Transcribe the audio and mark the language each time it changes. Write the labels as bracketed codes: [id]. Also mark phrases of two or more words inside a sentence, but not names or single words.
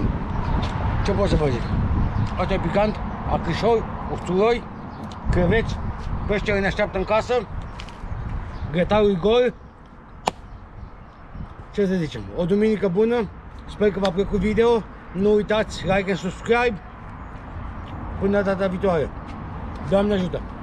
[ro] Ce pot să vă zic? Asta e picant, acrișori, usturoi, creveți, peștele ne așteaptă în casă, grătarul e gol. Ce să zicem? O duminică bună, sper că v-a plăcut video, nu uitați [en] like and subscribe. [ro] Până data viitoare. Doamne ajută!